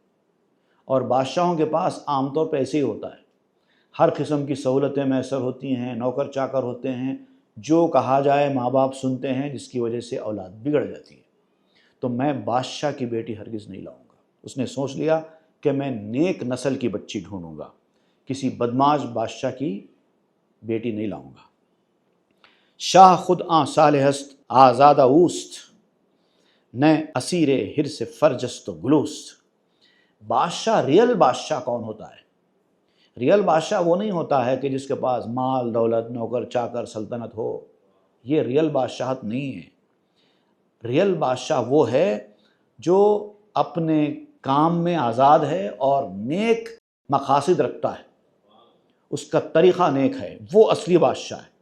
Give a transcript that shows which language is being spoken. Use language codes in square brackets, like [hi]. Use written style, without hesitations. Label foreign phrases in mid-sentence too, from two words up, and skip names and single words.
[ur] اور بادشاہوں کے پاس عام طور پہ ایسے ہی ہوتا ہے، ہر قسم کی سہولتیں میسر ہوتی ہیں، نوکر چاکر ہوتے ہیں، جو کہا جائے ماں باپ سنتے ہیں، جس کی وجہ سے اولاد بگڑ جاتی ہے۔ تو میں بادشاہ کی بیٹی ہرگز نہیں لاؤں گا۔ اس نے سوچ لیا کہ میں نیک نسل کی بچی ڈھونڈوں گا، کسی بدماش بادشاہ کی بیٹی نہیں لاؤں گا۔ [fa] شاہ خود آن صالح است آزادہ اوست، نہ اسیر حرص فرجست و گلوست۔ [ur] بادشاہ، ریئل بادشاہ کون ہوتا ہے؟ ریئل بادشاہ وہ نہیں ہوتا ہے کہ جس کے پاس مال دولت، نوکر چاکر، سلطنت ہو۔ یہ ریئل بادشاہت نہیں ہے۔ ریئل بادشاہ وہ ہے جو اپنے کام میں آزاد ہے اور نیک مقاصد رکھتا ہے، اس کا طریقہ نیک ہے، وہ اصلی بادشاہ ہے۔